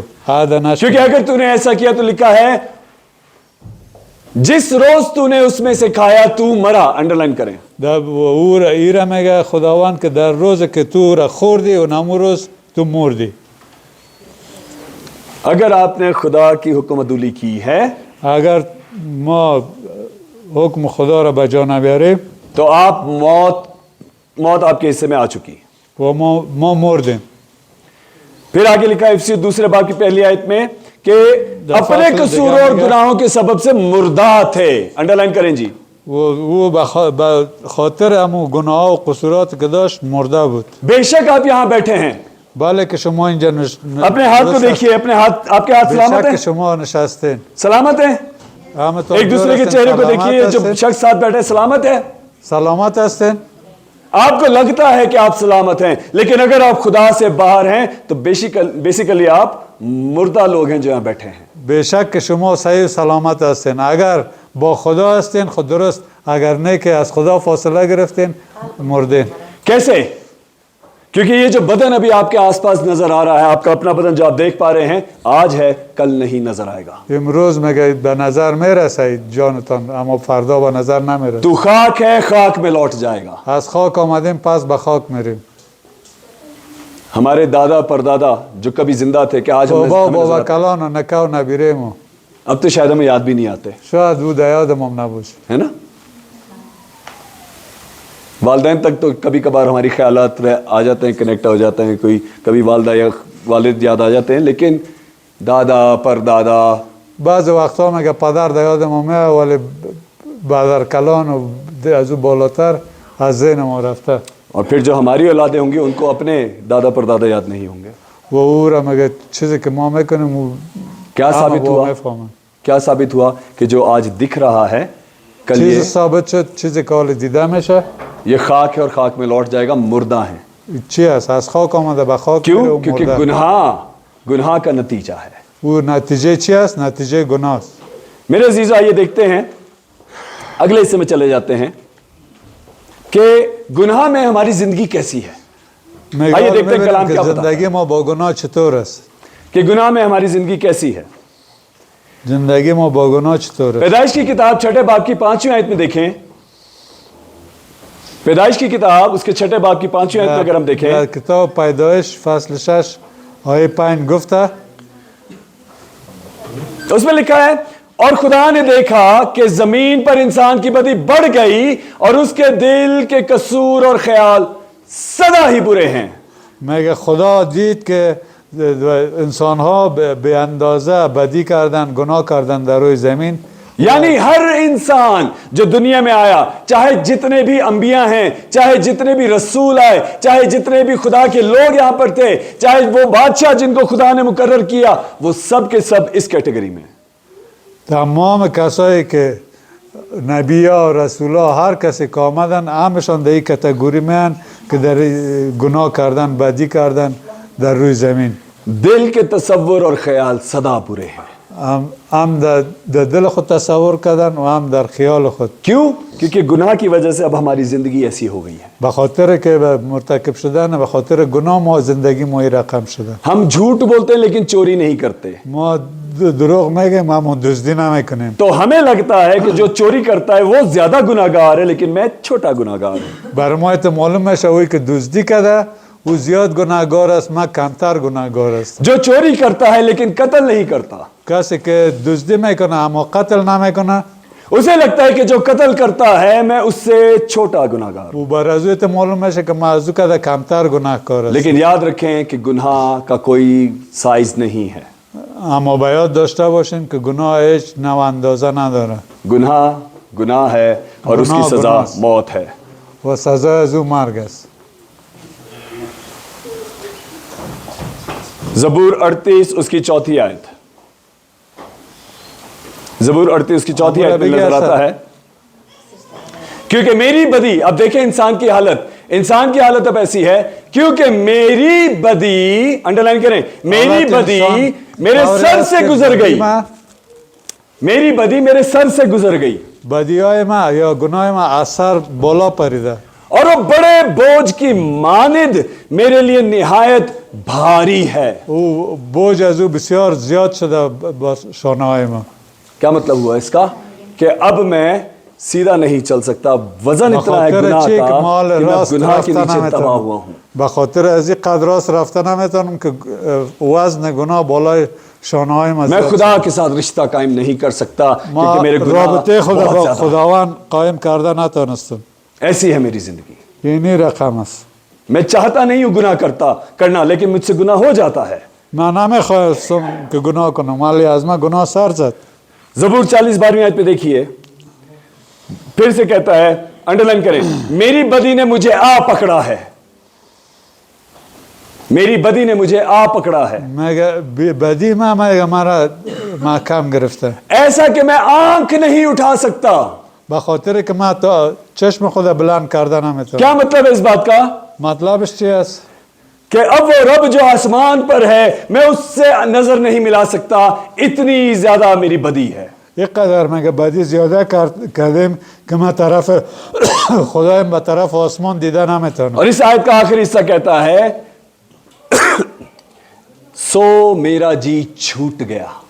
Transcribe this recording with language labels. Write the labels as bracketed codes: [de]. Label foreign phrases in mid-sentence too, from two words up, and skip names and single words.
[fa] عهد نشکن. [ur] کیونکہ اگر تو نے ایسا کیا تو لکھا ہے جس روز تو نے اس میں سے کھایا تو مرا. انڈرلائن کریں. [fa] او را ای را میگه خداوند که در روز که تو را خوردی و نمو روز تو مردی. [ur] اگر آپ نے خدا کی حکم عدولی کی ہے [fa] اگر ما حکم خدا را به جا نبیاریم [ur] تو آپ موت آپ کے حصے میں آ چکی. [fa] و ما مردیم. [ur] پھر آگے لکھا ہے افسی دوسرے باب کی پہلی آیت میں کہ اپنے قصور اور گناہوں کے سبب سے مردہ تھے. انڈرلائن کریں جی. [fa] او به خاطر همون گناه و قصورات که داشت مرده بود. [ur] بے شک آپ یہاں بیٹھے ہیں. [fa] بله که شما اینجا [ur] اپنے ہاتھ کو دیکھیے. اپنے ہاتھ، آپ کے ہاتھ سلامت [fa] بیشک که [ur] ہیں؟ [fa] شما نشستین. [ur] سلامت ہیں؟ ایک دوسرے کے چہرے کو دیکھیے. جو شخص ساتھ بیٹھے سلامت ہے؟ [fa] سلامت هستین؟ [ur] آپ کو لگتا ہے کہ آپ سلامت ہیں لیکن اگر آپ خدا سے باہر ہیں تو بیسیکلی آپ مردہ لوگ ہیں جو یہاں بیٹھے ہیں. [fa] بیشک که شما صحیح سلامت هستین. اگر با خدا هستین خود درست، اگر نه که از خدا فاصله گرفتین مردین. [ur] کیسے؟ کیونکہ یہ جو بدن ابھی آپ کے آس پاس نظر آ رہا ہے، آپ کا اپنا بدن جو آپ دیکھ پا رہے ہیں، آج ہے کل نہیں نظر آئے گا. [fa] امروز میگه به نظر میرسید جانتان اما فردا به نظر نمیرسید. [ur] تو خاک ہے، خاک میں لوٹ جائے گا. [fa] از خاک آمدیم پس به خاک میریم. [ur] ہمارے دادا پردادا جو کبھی زندہ تھے کہ آج [fa] بابا [ur] ہمیں نظر آتے؟ [fa] کلان و نکو نبیریم. [ur] اب تو شاید ہمیں یاد بھی نہیں آتے، [fa] شاید او در یادم هم نباشه. [ur] ہے نا. والدین تک تو کبھی کبھار ہماری خیالات آ جاتے ہیں، کنیکٹ ہو جاتے ہیں. کوئی کبھی والدہ یا والد یاد آ جاتے ہیں، لیکن دادا پردادا [fa] بعض وقتا میگه پدر در یادم اومه ولی بدر کلان و از او بالاتر از ذهن ما رفته. [ur] اور پھر جو ہماری اولادیں ہوں گی ان کو اپنے دادا پردادا یاد نہیں ہوں گے. [fa] و او را میگه چیزی که ما میکنیم او [ur] کیا ثابت ہوا؟ [fa] میفهمن. [ur] کیا ثابت ہوا کہ جو آج دکھ رہا ہے کل [fa] چیز [ur] یہ [fa] ثابت شد، چیزی که حال دیده میشه [ur] یہ خاک ہے اور خاک میں لوٹ جائے گا. مردہ ہیں. [fa] چی است؟ از خاک آمده به خاک میره [ur] کیوں؟ [fa] و [ur] کیونکہ [fa] مرده. [ur] گناہ کا نتیجہ ہے. [fa] او نتیجه چی است؟ نتیجه گناه است. [ur] میرے عزیزو آئیے دیکھتے ہیں اگلے حصے میں چلے جاتے ہیں کہ گناہ میں ہماری زندگی کیسی ہے. آئیے دیکھتے ہیں کلام کیا بتاتا ہے [fa] زندگی ما با گناه چطور است. [ur] کہ گناہ میں ہماری زندگی کیسی ہے. [fa] زندگی ما با گناه چطور است. [ur] پیدائش کی کتاب 6 باب کی 5ویں آیت میں دیکھیں. پیدائش کی کتاب اس کے 6 باب کی 5ویں آیت میں اگر ہم دیکھیں [fa] در کتاب پیدایش فصل 6 آیه 5 گفته [ur] اس میں لکھا ہے اور خدا نے دیکھا کہ زمین پر انسان کی بدی بڑھ گئی اور اس کے دل کے قصور اور خیال سدا ہی برے ہیں. [fa] میگه خدا دید که انسان ها به اندازه بدی کردن گناه کردن در روی زمین. [ur] یعنی ہر انسان جو دنیا میں آیا چاہے جتنے بھی انبیاء ہیں چاہے جتنے بھی رسول آئے چاہے جتنے بھی خدا کے لوگ یہاں پر تھے چاہے وہ بادشاہ جن کو خدا نے مقرر کیا وہ سب کے سب اس کیٹیگری میں. [fa] تمام کسایی که نبی ها و رسول ها هر کسی که آمدن همشان در این کتگوری میان که در گناه کردن بدی کردن در روی زمین. [ur] دل کے تصور اور خیال سدا برے ہیں. [fa] هم در دل خود تصور کردن و هم در خیال خود. [ur] کیوں؟ کیونکہ گناہ کی وجہ سے اب ہماری زندگی ایسی ہو گئی ہے. [fa] به خاطر که مرتکب شدن به خاطر گناه ما زندگی ما این رقم شده. [ur] ہم جھوٹ بولتے ہیں لیکن چوری نہیں کرتے. [fa] ما دروغ میگیم اما دزدی نمیکنیم. [ur] تو ہمیں لگتا ہے کہ جو چوری کرتا ہے وہ زیادہ گناہگار ہے لیکن میں چھوٹا گناہگار ہوں. [fa] بر ما تو معلوم میشه اوی که دزدی کرده او زیاد گناهگار است من کمتر گناهگار است. [ur] جو چوری کرتا ہے لیکن قتل نہیں کرتا [fa] کسی که دزدی میکنه اما قتل نمیکنه [ur] اسے لگتا ہے کہ جو قتل کرتا ہے میں اس سے چھوٹا گناہگار ہوں. [fa] او بر از او تو معلوم میشه که من از او کرده کمتر گناهکار است. [ur] لیکن یاد رکھیں کہ گناہ کا کوئی سائز نہیں ہے. [fa] اما به یاد داشته باشین که گناه هیچ نوع اندازه نداره. [ur] گناہ ہے اور اس کی گناہ سزا گناہ. موت ہے. [fa] و سزا از او مرگ است. [ur] زبور 38 اس کی 4 آیت. زبور 38 اس کی 4 آیت میں نظر آتا ہے کیونکہ میری بدی. اب دیکھیں انسان کی حالت اب ایسی ہے کیونکہ میری بدی انڈرلائن کریں میری بدی میرے سر سے گزر گئی. میری بدی میرے سر سے گزر گئی. [fa] بدیهای ما یا گناه ما اثر بالا پریده [ur] اور وہ بڑے بوجھ کی مانند میرے لیے نہایت بھاری ہے. [fa] او بوج از او بسیار زیاد شده با شانه های ما. [ur] کیا مطلب ہوا اس کا کہ اب میں سیدھا نہیں چل سکتا. وزن اتنا ہے [fa] بخاطر گناہ چی که [ur] کا [fa] مال [ur] کہ میں [fa] راست [ur] گناہ کے [fa] رفته [ur] نیچے تباہ ہوا [fa] نمیتونم [ur] ہوں. [fa] بخاطر از این قدر راست رفته نمیتونم که وزن گناه بالای شانه های ما [ur] میں [fa] زیاد [ur] خدا کے ساتھ رشتہ قائم نہیں کر سکتا [fa] ما [ur] کیونکہ میرے گناہ [fa] رابطه [ur] بہت [fa] خدا [ur] زیادہ. [fa] خداوند قائم کرده نتونستم. [ur] ایسی ہے میری زندگی. [fa] اینی رقم است. [ur] میں چاہتا نہیں ہوں گناہ کرنا لیکن مجھ سے گناہ ہو جاتا ہے. [fa] من نمیخواستم که گناه کنم ولی از من گناه سر زد. [ur] زبور 40 12ویں آیت پہ دیکھیے پھر سے کہتا ہے انڈرلائن کریں میری بدی نے مجھے آ پکڑا ہے. میری بدی نے مجھے آ پکڑا ہے. [fa] میگه بدی من میگه مرا محکم گرفته. [ur] ایسا کہ میں آنکھ نہیں اٹھا سکتا. [fa] به خاطر که من تا چشم خود بلند کرده نمیتونم. [ur] کیا مطلب ہے اس بات کا؟ [fa] مطلبش چی است؟ [ur] کہ اب وہ رب جو آسمان پر ہے میں اس سے نظر نہیں ملا سکتا اتنی زیادہ میری بدی ہے. [fa] یک قدر میگه بدی زیاده کردیم که من طرف خدایم به طرف آسمان دیده نمیتونم. [ur] اور اس آیت کا آخری حصہ کہتا ہے سو میرا جی چھوٹ گیا.